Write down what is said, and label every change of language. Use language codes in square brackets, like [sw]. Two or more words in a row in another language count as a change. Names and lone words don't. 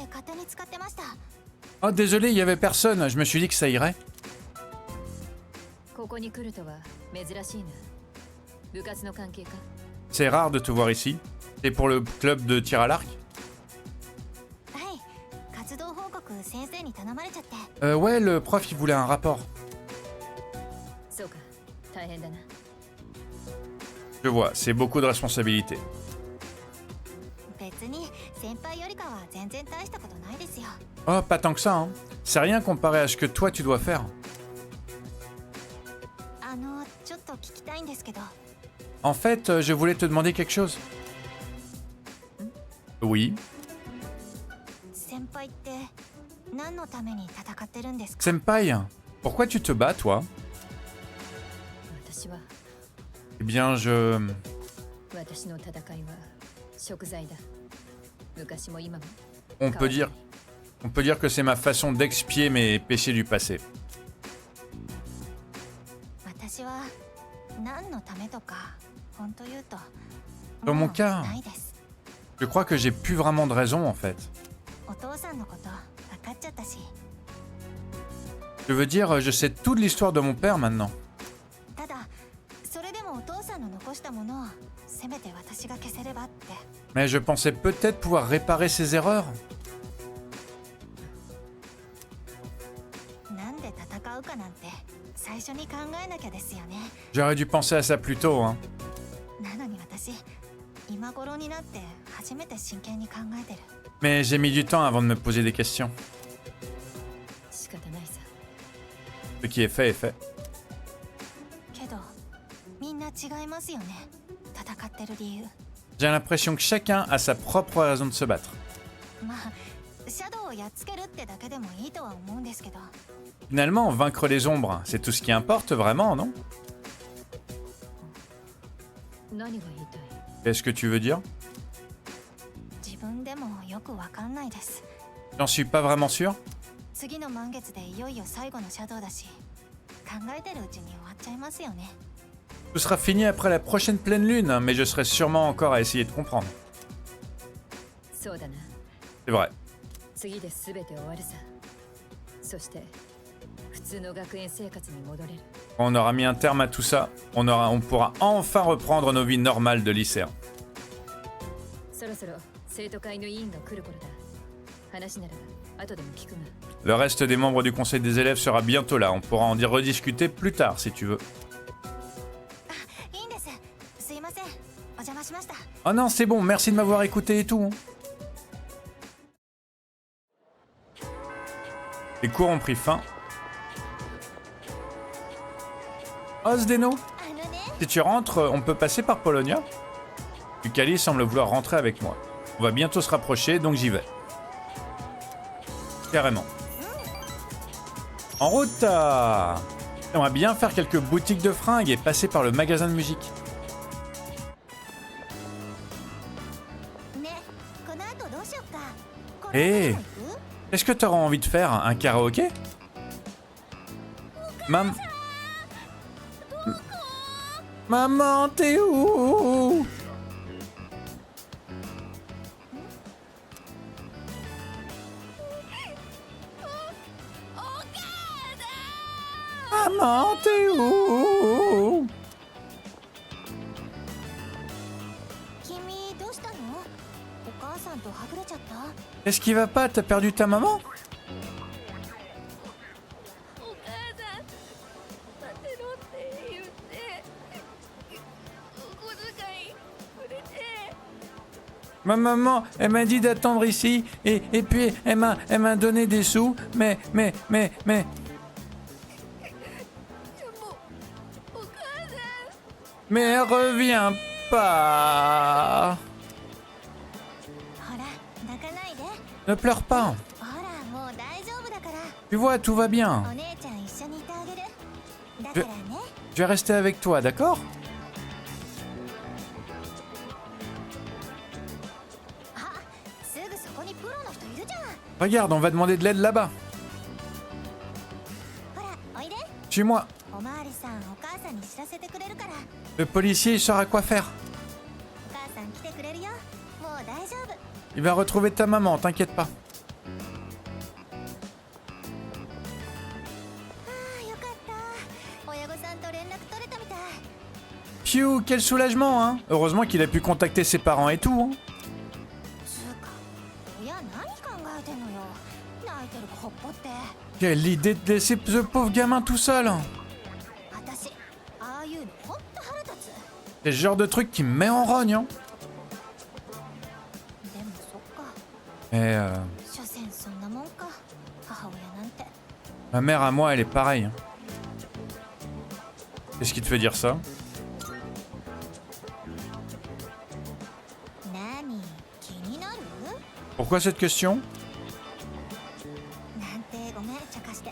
[fr] Oh, désolé, il y avait personne. Je me suis dit que ça irait. [ja] ここに来るとは珍しいな。部活の関係か？ [fr] C'est rare de te voir ici. C'est pour le club de tir à l'arc? [ja] はい、活動報告先生に頼まれちゃって。 [fr] Ouais, le prof il voulait un rapport. [ja] そうか、大変だな。 [fr] Je vois, c'est beaucoup de responsabilités. [ja] 別に先輩よりかは全然大したことないですよ。 [fr] Oh, pas tant que ça, hein. C'est rien comparé à ce que toi tu dois faire. [ja] ちょっと聞きたいんですけど。 [fr] En fait, je voulais te demander quelque chose. Oui. [ja] 先輩って何のために戦ってるんですか？ [fr] Senpai, pourquoi tu te bats, toi? [ja] 私は [fr] Eh bien, je... [ja] 私の戦いは贖罪だ。昔も今も。 [fr] On peut dire que c'est ma façon d'expier mes péchés du passé. [ja] 私は何のためとか本当言うと [fr] Dans [ja] も [fr] mon [ja] う [fr] cas, [ja] ないです。 [fr] je crois que j'ai plus vraiment de raison, en fait. [ja] お父さんのこと分かっちゃったし。 [fr] Je veux dire, je sais toute l'histoire de mon père maintenant. [ja] ただそれでもお父さんの残したものをせめて私が消せればって。 [fr] Mais je pensais peut-être pouvoir réparer ses erreurs. [ja] なんで戦うかなんて最初に考えなきゃですよね。 [fr] J'aurais dû penser à ça plus tôt, hein. [ja] なのに私今頃になって初めて真剣に考えてる。 [fr] Mais j'ai mis du temps avant de me poser des questions. [ja] 仕方ないさ。 [fr] Ce qui est fait est fait. [ja] けどみんな違いますよね、戦ってる理由。 [fr] J'ai l'impression que chacun a sa propre raison de se battre. [ja] まあシャドウをやっつけるってだけでもいいとは思うんですけど。 [fr] Finalement, vaincre les ombres, c'est tout ce qui importe vraiment, non? [ja] 何が言いたい？ [fr] Qu'est-ce que tu veux dire? [ja] 自分でもよくわかんないです。 [fr] J'en suis pas vraiment sûr. [ja] 次の満月でいよいよ最後のシャドウだし、考えてるうちに終わっちゃいますよね。 [fr] Tout sera fini après la prochaine pleine lune, mais je serai sûrement encore à essayer de comprendre. [ja] そうだな。 [fr] C'est vrai. [ja] 次で全て終わるさ。そして普通の学園生活に戻れる。 [fr] Quand on aura mis un terme à tout ça, on pourra enfin reprendre nos vies normales de lycéens. [ja] そろそろ生徒会の委員が来る頃だ。話なら後でも聞くが。 [fr] Le reste des membres du conseil des élèves sera bientôt là. On pourra en rediscuter plus tard si tu veux. [ja] いいんです。すいません。お邪魔しました。 [fr] Oh non, c'est bon, merci de m'avoir écouté et tout. Les cours ont pris fin. Oh, Zdeno, ね。 si tu rentres, on peut passer par Polonia? Yukali semble vouloir rentrer avec moi. On va bientôt se rapprocher, donc j'y vais. Carrément. En route! J'aimerais bien faire quelques boutiques de fringues et passer par le magasin de musique. [ja] ね、この後どうしよっか。こ Eh れから行く？ [fr] Est-ce que tu auras envie de faire un karaoké? Maman, t'es où? Maman, t'es où? [ja] 君どうしたの？お母さんとはぐれちゃった？ [fr] Qu'est-ce qui va pas? T'as perdu ta maman? [ja] お母さん、待ってろって言って、お小遣いくれて。 [fr] Ma maman, elle m'a dit d'attendre ici et puis elle m'a donné des sous, mais [ja] でも、お母さん。 [fr] mais elle revient pas. [ja] ほら、泣かないで。 [fr] Ne pleure pas. [ja] ほら、もう大丈夫だから。 [fr] Tu vois, tout va bien. [ja] お姉ちゃん一緒にいてあげる。だからね。 [fr] Je vais rester avec toi, d'accord? [ja] あ、すぐそこにプロの人いるじゃん。 [fr] Regarde, on va demander de l'aide là-bas. [ja] ほら、おいで。 [fr] Suis-moi. [ja] おまわりさん、お母さんに知らせてくれるから。 [fr] Le policier, il saura quoi faire. [ja] お母さん来てくれるよ。もう大丈夫。 [fr] Il va retrouver ta maman, t'inquiète pas. [ja] ああ、よかった。親御さん [en] thank you, [fr] quel soulagement, hein. Heureusement qu'il a pu contacter ses parents et tout, hein. [ja] つうか親何考えてんのよ。泣いてる子ほっぽって。 [fr] Quelle idée de laisser ce pauvre gamin tout seul. [ja] 私ああいうのほんと腹立つ。 [fr] C'est le genre de truc qui me met en rogne, hein. [ja] でもそっか。 [fr] Et [ja] 所詮そんなもんか。母親なんて。 [fr] ma mère à moi, elle est pareille, hein. Qu'est-ce qui te fait dire ça? [ja] 何気になる？ [fr] Pourquoi cette question? [ja] なんてごめん茶化して。